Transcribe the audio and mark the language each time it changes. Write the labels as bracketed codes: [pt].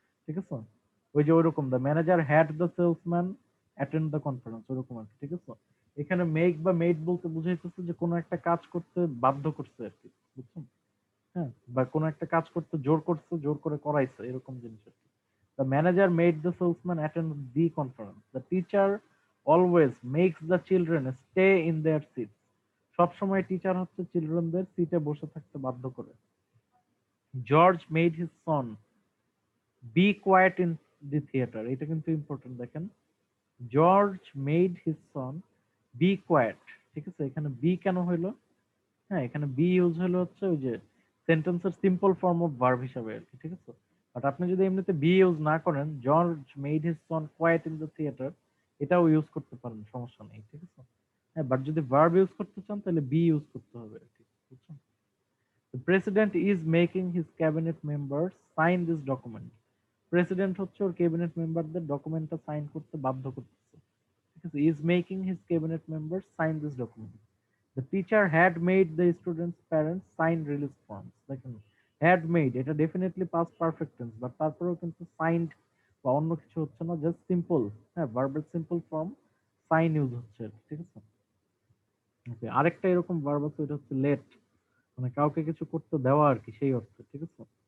[bn] ঠিক আছে, ওই যে ওইরকম [en] the manager had the salesman attend the conference, [bn] ওরকম আর কি। ঠিক আছে, এখানে মেক বা মেড বলতে বুঝাইতেছে যে কোনো একটা কাজ করতে বাধ্য করছে আর কি, বুঝছেন? হ্যাঁ, বা কোনো একটা কাজ করতে জোর করছে, জোর করে করাইছে, এরকম জিনিস আর কি। [en] The manager made the salesman attend the conference. The teacher always makes the children stay in their seats. [bn] সবসময় টিচার হচ্ছে চিলড্রেনদের সিটে বসে থাকতে বাধ্য করে। [en] George made his son be quiet in the theatre, [bn] এটা কিন্তু ইম্পর্টেন্ট, দেখেন [en] George made his son be quiet, ঠিক আছে? [bn] এখানে বি কেন হইলো? হ্যাঁ, এখানে বি ইউজ হলো হচ্ছে ওই যে সেন্টেন্সের সিম্পল ফর্ম অফ ভার্ব হিসাবে আর কি, ঠিক আছে? বাট আপনি যদি এমনিতে বি ইউজ না করেন, [en] George made his son quiet in the theatre, [bn] এটাও ইউজ করতে পারেন, সমস্যা নেই, ঠিক আছে? হ্যাঁ, বাট যদি ভার্ব ইউজ করতে চান তাহলে বি ইউজ করতে হবে আর কি, বুঝছেন? [en] The president is making his cabinet members sign this document. [bn] President হচ্ছে ওর ক্যাবিনেট মেম্বারদের ডকুমেন্টটা সাইন করতে বাধ্য করতেছে, ঠিক আছে? [en] is making his cabinet members sign this document. The teacher had made the students' parents sign release forms. [bn] দেখেন had made, এটা definitely past perfect tense, but তারপরেও কিন্তু signed বা অন্য কিছু হচ্ছে না, জাস্ট সিম্পল, হ্যাঁ, ভার্বের সিম্পল ফর্ম সাইন ইউজ হচ্ছে, ঠিক আছে? ওকে, আরেকটা এরকম ভার্ব আছে, এটা হচ্ছে লেট, মানে কাউকে কিছু করতে দেওয়া আর কি, সেই অর্থে, ঠিক আছে?